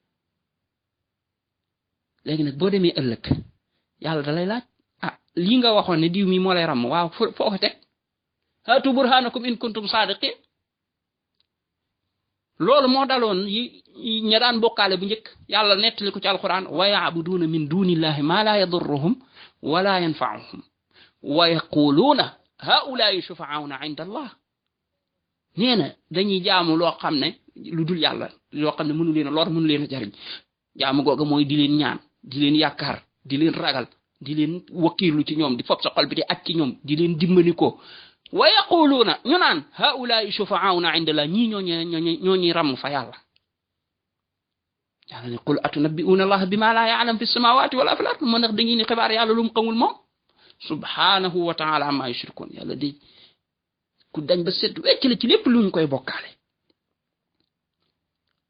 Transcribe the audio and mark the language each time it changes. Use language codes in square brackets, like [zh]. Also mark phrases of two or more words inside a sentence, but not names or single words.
[wo] léegi nag boo demee ëllëg yàlla da lay laaj lii nga waxoon ne diw mi moo lay ràmm waaw foo ko teg [ar] هاتوا برهانكم إن كنتم صادقين [wo] loolu moo daloon ña daan bokkaale bu njëkk yàlla nettali ko ci alquran [ar] ويعبدون من دون الله ما لا يضرهم ولا ينفعهم ويقولون هؤلاء شفعاؤنا عند الله [wo] nee na dañuy jaamu loo xam ne lu dul yàlla loo xam ne mënu leen a lor mënu leen a jariñ jaamu googa mooy di leen ñaan di leen yaakaar di leen ragal di leen wakkiirlu ci ñoom di fopp sa xol bi di aj ci ñoom di leen dimbali ko [ar] ويقولون [wo] ñu naan [ar] هؤلاء شفعاؤنا عند الله [wo] ñii ñoo ñuy ràmm fa yàlla yàlla ne [ar] قل أتنبئون الله بما لا يعلم في السماوات ولا في الأرض [wo] moo ndax da ngeen ni xibaar yàlla lu mu xamul moom [ar] سبحانه وتعالى عما يشركون [wo] yàlla di ku dañ ba set wecc la ci lépp lu ñu koy bokkaale